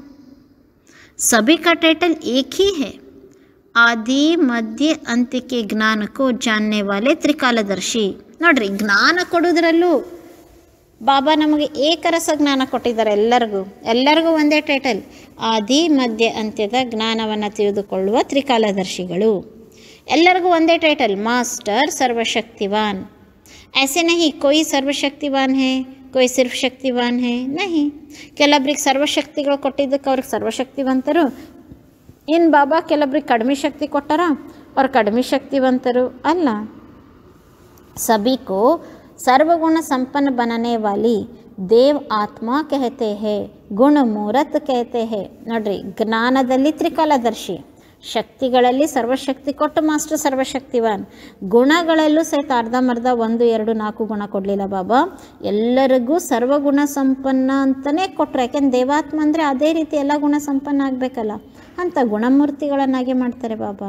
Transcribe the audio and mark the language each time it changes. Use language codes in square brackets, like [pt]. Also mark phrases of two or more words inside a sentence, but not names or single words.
[hi] सभी का टाइटल एक ही है, आदि मध्य [kn] ಅಂತ್ಯಕ್ಕೆ ಜ್ಞಾನಕ್ಕೂ [hi] जानने वाले त्रिकालदर्शी. [kn] ನೋಡ್ರಿ, ಜ್ಞಾನ ಕೊಡೋದ್ರಲ್ಲೂ ಬಾಬಾ ನಮಗೆ ಏಕರಸ ಜ್ಞಾನ ಕೊಟ್ಟಿದ್ದಾರೆ. ಎಲ್ಲರಿಗೂ ಒಂದೇ ಟೈಟಲ್, ಆದಿ ಮಧ್ಯ ಅಂತ್ಯದ ಜ್ಞಾನವನ್ನು ತಿಳಿದುಕೊಳ್ಳುವ ತ್ರಿಕಾಲದರ್ಶಿಗಳು. ಎಲ್ಲರಿಗೂ ಒಂದೇ ಟೈಟಲ್, ಮಾಸ್ಟರ್ ಸರ್ವಶಕ್ತಿವಾನ್. [hi] ऐसे नहीं कोई सर्वशक्तिवान है, कोई सिर्फ शक्तिवान है, नहीं. [kn] ಕೆಲವರಿಗೆ ಸರ್ವಶಕ್ತಿಗಳು ಕೊಟ್ಟಿದ್ದಕ್ಕೆ ಅವ್ರಿಗೆ ಸರ್ವಶಕ್ತಿವಂತರು, ಇನ್ನು ಬಾಬಾ ಕೆಲವರಿಗೆ ಕಡಿಮೆ ಶಕ್ತಿ ಕೊಟ್ಟಾರ ಅವ್ರು ಕಡಿಮೆ ಶಕ್ತಿವಂತರು ಅಲ್ಲ. [hi] सभी को सर्वगुण संपन्न बनाने वाली देव आत्मा कहते हैं, गुण मूर्त कहते हैं. [kn] ನೋಡ್ರಿ, ಜ್ಞಾನದಲ್ಲಿ ತ್ರಿಕಾಲದರ್ಶಿ, ಶಕ್ತಿಗಳಲ್ಲಿ ಸರ್ವಶಕ್ತಿ ಕೊಟ್ಟು ಮಾಸ್ಟರ್ ಸರ್ವಶಕ್ತಿವಾನ್, ಗುಣಗಳಲ್ಲೂ ಸಹಿತ ಅರ್ಧಂಬರ್ಧ 1, 2, 4 ಗುಣ ಕೊಡಲಿಲ್ಲ ಬಾಬಾ. ಎಲ್ಲರಿಗೂ ಸರ್ವಗುಣ ಸಂಪನ್ನ ಅಂತಲೇ ಕೊಟ್ಟರು. ಯಾಕೆಂದ್ರೆ ದೇವಾತ್ಮ ಅಂದರೆ ಅದೇ ರೀತಿ ಎಲ್ಲ ಗುಣ ಸಂಪನ್ನ ಆಗಬೇಕಲ್ಲ ಅಂತ ಗುಣಮೂರ್ತಿಗಳನ್ನಾಗಿ ಮಾಡ್ತಾರೆ ಬಾಬಾ.